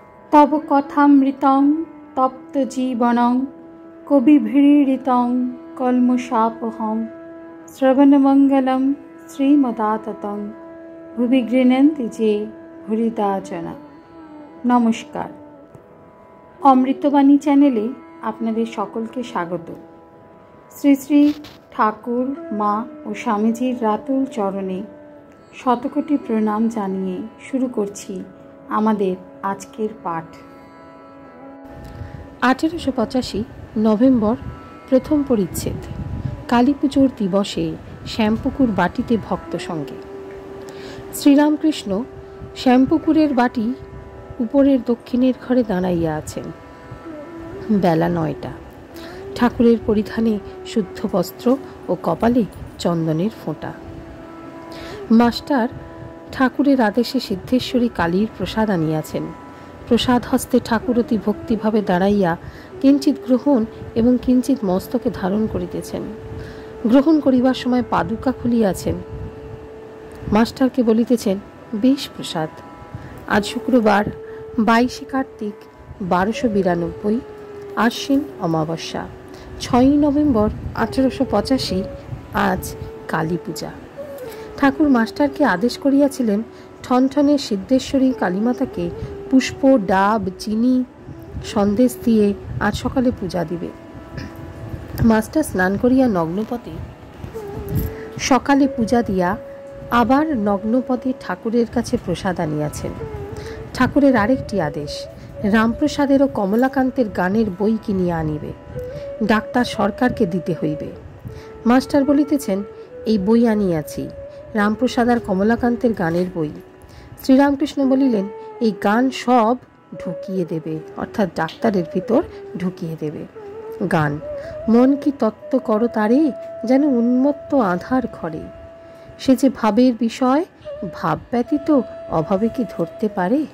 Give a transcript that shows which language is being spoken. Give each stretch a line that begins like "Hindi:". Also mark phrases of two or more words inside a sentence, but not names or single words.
Sanskrit: तव कथामृतं तप्त जीवनं कविभिरीडितं कल्मषापहं श्रवणमंगलं श्रीमदाततं भुवि गृह्णन्ति जे भूरिदा जना।
Bangla: নমস্কার, অমৃতবাণী চ্যানেলে আপনাদের সকলকে স্বাগত। শ্রী শ্রী ঠাকুর মা ও স্বামীজীর রাতুল চরণে শতকোটি প্রণাম জানিয়ে শুরু করছি আমাদের আজকের পাঠ। 1885 নভেম্বর প্রথম পরিচ্ছেদ। কালী পুজোর দিবসে শ্যামপুকুর বাটীতে ভক্ত সঙ্গে। শ্রীরামকৃষ্ণ শ্যামপুকুরের বাটী উপরের দক্ষিণের ঘরে দাঁড়াইয়া আছেন। বেলা 9টা। ঠাকুরের পরিধানে শুদ্ধ বস্ত্র ও কপালে চন্দনের ফোঁটা। মাস্টার ঠাকুরের আদেশে সিদ্ধেশ্বরী কালীর প্রসাদ আনিয়াছেন। প্রসাদ হস্তে ঠাকুর অতি ভক্তিভাবে দাঁড়াইয়া কিঞ্চিৎ গ্রহণ এবং কিঞ্চিৎ মস্তকে ধারণ করিতেছেন। গ্রহণ করিবার সময় পাদুকা খুলিয়াছেন। মাস্টারকে বলিতেছেন, বেশ প্রসাদ। আজ শুক্রবার 22 কার্তিক 1292 আশ্বিন অমাবস্যা 6 নভেম্বর 1885। আজ কালী পূজা। ঠাকুর মাস্টারকে আদেশ করিয়াছিলেন ঠনঠনে সিদ্ধেশ্বরী কালীমাতাকে পুষ্প ডাব চিনি সন্দেশ দিয়ে আজ সকালে পূজা দিবে। মাস্টার স্নান করিয়া নগ্নপদে সকালে পূজা দিয়া আবার নগ্নপদে ঠাকুরের কাছে প্রসাদ আনিয়াছেন। ঠাকুরের আরেকটি আদেশ, রামপ্রসাদের ও কমলাকান্তের গানের বই কিনিয়া আনিবে। ডাক্তার সরকারকে দিতে হইবে। মাস্টার বলিতেছেন, এই বই আনিয়াছি, রামপ্রসাদ ও কমলাকান্তের গানের বই। শ্রীরামকৃষ্ণ বলিলেন, এই গান সব ঢুকিয়ে দেবে, অর্থাৎ ডাক্তারের ভিতর ঢুকিয়ে দেবে। গান, মন কি তত্ত্ব করো তারে, যেন উন্মত্ত আধার ঘরে, সে যে ভাবের বিষয়, ভাব ব্যতীত অভাবে কি ধরতে পারে।